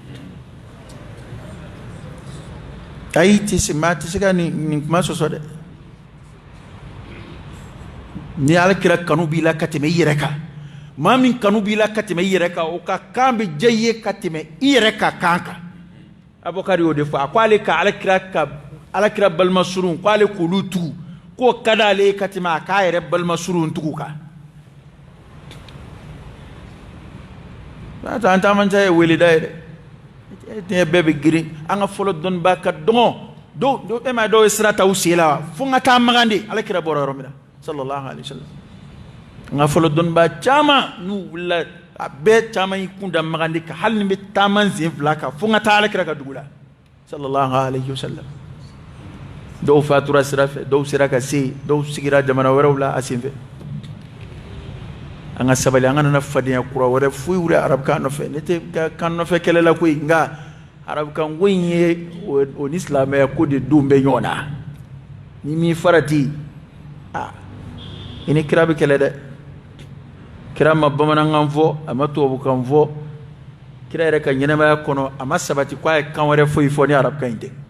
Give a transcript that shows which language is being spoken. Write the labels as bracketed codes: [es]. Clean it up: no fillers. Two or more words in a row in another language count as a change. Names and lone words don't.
[bm] ayi maa tɛ se ka nin kuma sɔsɔ dɛ ni alakira kanu b'i la ka tɛmɛ i yɛrɛ kan maa min kanu b'i la ka tɛmɛ i yɛrɛ kan o ka kan bɛ diya i ye ka tɛmɛ i yɛrɛ ka kan kan Abubakar y'o de fɔ a ko ale ka alakira balima surun k'ale k'olu tugu k'o ka d'ale ye ka tɛmɛ a k'a yɛrɛ balima surun tugu kan an caman ta ye weleda ye dɛ diɲɛ bɛɛ bɛ girin an ka fɔlɔ dɔnnibaa ka dɔgɔ e ma dɔw ye sira ta u sen la wa fo n ka taa magan de alakira bɔra yɔrɔ min na [ar] صلى الله عليه [bm] wasallam an ka fɔlɔ dɔnnibaa caman n'u wulila a bɛɛ caman y'i kun da magan de kan hali ni bɛ taama sen fila kan fo n ka taa alakira ka dugu la [ar] صلى الله عليه وسلم [bm] dɔw fatura sira fɛ dɔw sera ka se dɔw sigira jamana wɛrɛw la a sen fɛ an ka sabali an ka nana fadenya kura wɛrɛ foyi wuli arabukan nɔfɛ ne tɛ kan nɔfɛ kɛlɛ la koyi nka arabukan ko in ye o ni silamɛya ko de don bɛ ɲɔgɔn na ni min farati i ni kira bɛ kɛlɛ dɛ kira ma bamanankan fɔ a ma tubabukan fɔ kira yɛrɛ ka ɲɛnamaya kɔnɔ a ma sabati k'a ye kan wɛrɛ foyi fɔ ni arabukan in tɛ